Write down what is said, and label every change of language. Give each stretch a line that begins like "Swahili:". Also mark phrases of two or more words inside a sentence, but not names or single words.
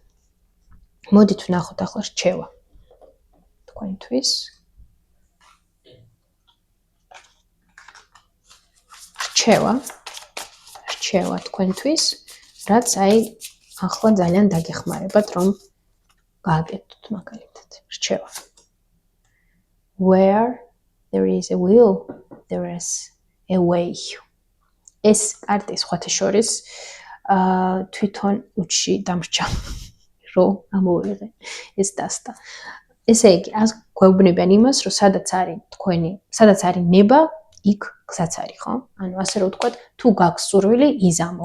Georgian: მოდით ვნახოთ ახლა რჩევა თქვენთვის. რჩევა თქვენთვის, რაც აი ახლა ძალიან დაგეხმარებათ, რომ გააკეთოთ მაგალითად. რჩევა.
English: Where there is a will, there is a way.
Georgian: ეს კარტი სხვათა შორის თვითონ უჩი დამრჩა, რომ ამოვიღე ეს დასტა. ესე იგი, გვეუბნებიან იმას, რომ სადაც არის ნება, იქ გზაც არის, ხო? ანუ ასე რომ ვთქვათ, თუ გაქვს სურვილი, იზამო.